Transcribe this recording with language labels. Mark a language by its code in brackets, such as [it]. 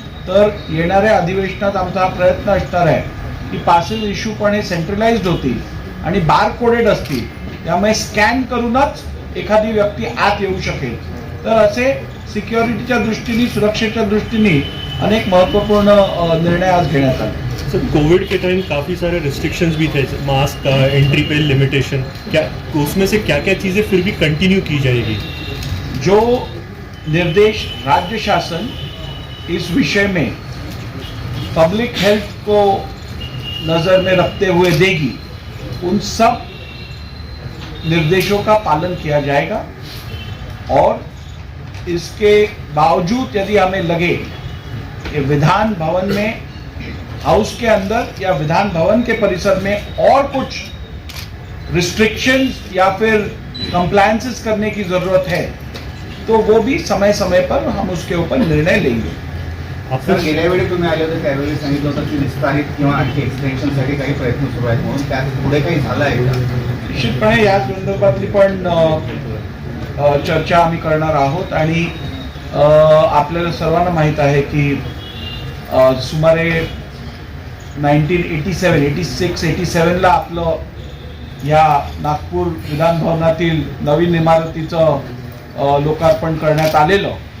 [mr] तर येणाऱ्या अधिवेशनात आमचा हा प्रयत्न असणार आहे की पासेस इश्यू पण हे सेंट्रलाइज्ड होतील आणि बारकोडेड असतील, त्यामुळे स्कॅन करूनच एखादी व्यक्ती आत येऊ शकेल. तर असे सिक्युरिटीच्या दृष्टीने, सुरक्षेच्या दृष्टीने अनेक महत्त्वपूर्ण निर्णय आज घेण्यात आले. [hi] सर, कोविड के टाइम काफ़ी सारे रिस्ट्रिक्शंस भी थे, मास्क का, एंट्री पे लिमिटेशन, क्या उसमें से क्या क्या चीज़ें फिर भी कंटिन्यू की जाएगी? जो निर्देश राज्य शासन इस विषय में पब्लिक हेल्थ को नज़र में रखते हुए देगी, उन सब निर्देशों का पालन किया जाएगा. और इसके बावजूद यदि हमें लगे कि विधान भवन में, हाउस के अंदर या विधान भवन के परिसर में और कुछ रिस्ट्रिक्शंस या फिर कंप्लायंसेस करने की जरूरत है, तो वो भी समय समय पर हम उसके ऊपर निर्णय लेंगे. [mr] सर, गेल्या वेळी तुम्ही आले होते त्यावेळी सांगितलं होतं की विस्तारित किंवा आणखी एक्सटेन्शनसाठी काही प्रयत्न सुरू आहेत म्हणून, त्यात पुढे काही झालं आहे का? निश्चितपणे या संदर्भातली पण चर्चा आम्ही करणार आहोत. आणि आपल्याला सर्वांना माहीत आहे की सुमारे 1987ला आपलं या नागपूर विधान भवनातील नवीन इमारतीचं लोकार्पण करण्यात आलेलं.